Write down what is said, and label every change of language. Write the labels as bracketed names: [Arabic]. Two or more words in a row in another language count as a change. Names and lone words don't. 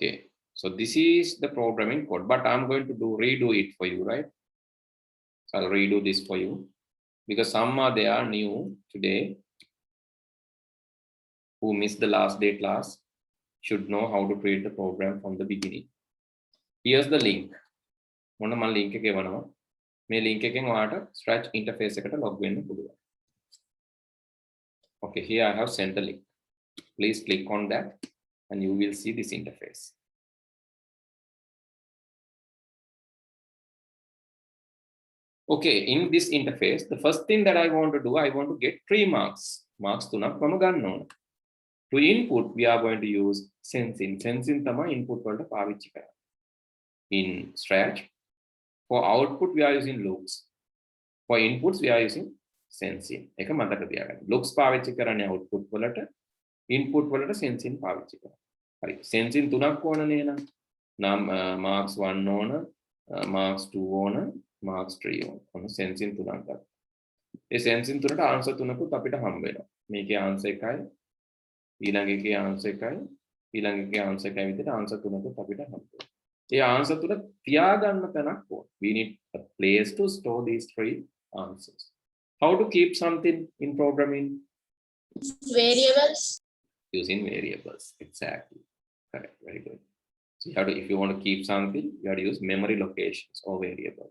[English] Okay, So this is the programming code, but I'm going to redo it for you, right? So I'll redo this for you because some are there new today who missed the last day class should know how to create the program from the beginning. Here's the link. One of my link [Sinhala] එක එවනවා. මේ link එකෙන් ඔයාලට Scratch interface එකට log වෙන්න පුළුවන්. [English] Okay, here I have sent the link. Please click on that and you will see this interface. Okay, in this interface, the first thing that I want to do, I want to get 3 marks. [Sinhala] Marks 3ක් මම ගන්න ඕන. [English] To input, we are going to use sensing. [Sinhala] Sensing තමයි input වලට පාවිච්චි කරන්නේ. [English] In Scratch, for output, we are using loops. For inputs, we are using sensing. [Sinhala] එක මතක තියාගන්න. Loops පාවිච්චි කරන්නේ output වලට, input වලට sensing පාවිච්චි කරනවා. හරි. Sensing 3ක් ඕනනේ නේද? නම් marks 1 ඕන, marks 2 ඕන, marks 3 ඕන. ඔන්න sensing 3ක් ගන්න. ඒ sensing 3ට answer 3කුත් අපිට හම්බ වෙනවා. මේකේ answer එකයි, ඊළඟ එකේ answer එකයි, ඊළඟ එකේ answer එකයි විදිහට answer 3කුත් අපිට හම්බ වෙනවා. ඒ answer 3 තියාගන්න තැනක් ඕන. [English] We need a place to store these 3 answers. How to keep something in programming? Variables. Using variables. Exactly. Correct. Very good. So you have to, if you want to keep something, you have to use memory locations or variables.